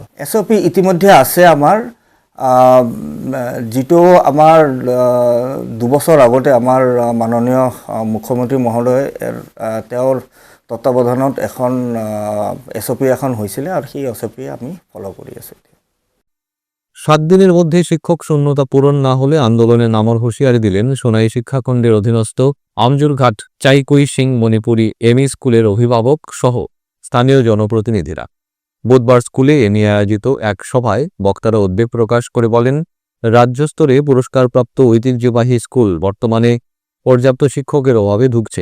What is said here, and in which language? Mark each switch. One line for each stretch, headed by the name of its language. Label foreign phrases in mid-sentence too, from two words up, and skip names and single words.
Assamese: SOP ইতিমধ্যে আছে আমাৰ, যিটো আমাৰ 2 বছৰ আগতে আমাৰ মাননীয় মুখ্যমন্ত্ৰী মহোদয় তেওঁৰ তত্ত্বাৱধানত এখন SOP এখন হৈছিলে, আৰু সেই SOP আমি ফলো কৰি আছোঁ।
Bangla: 7 দিনের মধ্যে শিক্ষক শূন্যতা পূরণ না হলে আন্দোলনে নামার হুঁশিয়ারি দিলেন সোনাই শিক্ষাখণ্ডের অধীনস্থ আমজুরঘাট চাইকুই সিং মণিপুরি এমই স্কুলের অভিভাবক সহ স্থানীয় জনপ্রতিনিধিরা। বুধবার স্কুলে এ নিয়ে আয়োজিত এক সভায় বক্তারা উদ্বেগ প্রকাশ করে বলেন, রাজ্য স্তরে পুরস্কারপ্রাপ্ত ঐতিহ্যবাহী স্কুল বর্তমানে পর্যাপ্ত শিক্ষকের অভাবে ভুগছে।